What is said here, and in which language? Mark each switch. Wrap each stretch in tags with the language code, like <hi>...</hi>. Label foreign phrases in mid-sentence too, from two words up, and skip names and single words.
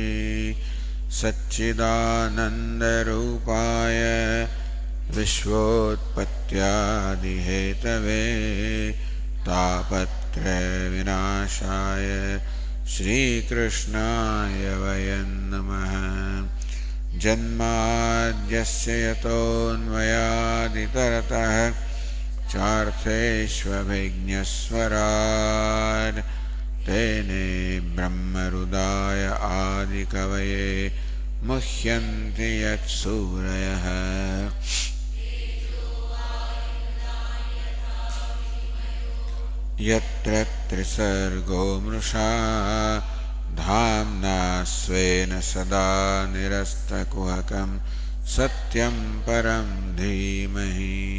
<sa>સચ્ચિદાનંદરૂપાય વિશ્વોત્પત્યાદિહેતવે તાપત્રય વિનાશાય શ્રીકૃષ્ણાય વયં નમઃ. જન્માદ્યસ્ય યતોન્વયાદિતરતઃ ચાર્થેષ્વभिज्ञस्वराट् तेने ब्रह्महृदाय आदिकवये मुह्यन्ति यत्सूरयः. यत्र त्रिसर्गो मृषा धाम्ना स्वेन सदा निरस्तकुहकं सत्यं परं धीमहि.</sa>